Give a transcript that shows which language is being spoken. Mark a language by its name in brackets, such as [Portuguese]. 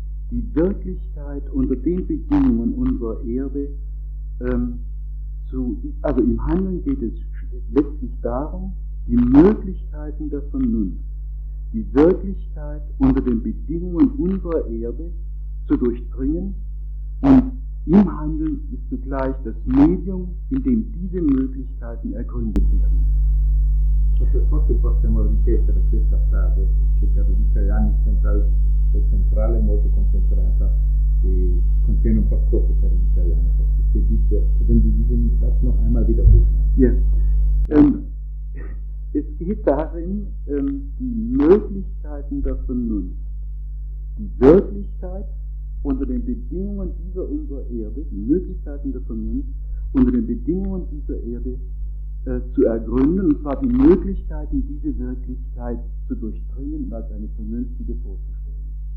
[German] die Wirklichkeit unter den Bedingungen unserer Erde im Handeln geht es letztlich darum, die Möglichkeiten der Vernunft, die Wirklichkeit unter den Bedingungen unserer Erde zu durchdringen, und im Handeln ist zugleich das Medium, in dem diese Möglichkeiten ergründet werden. Ich hoffe, ich [Italian] posso mal ripetere questa frase, che per gli italiani è centrale, molto concentrata, e contiene un po' troppo per gli italiani. Se dice, [German] wenn Sie diesen Satz noch einmal wiederholen. [English] Yes. [German] Es geht darin, die Möglichkeiten der Vernunft. Die Wirklichkeit unter den Bedingungen dieser unserer Erde, die Möglichkeiten der Vernunft unter den Bedingungen dieser Erde zu ergründen, und zwar die Möglichkeiten, diese Wirklichkeit zu durchdringen und als eine vernünftige vorzustellen.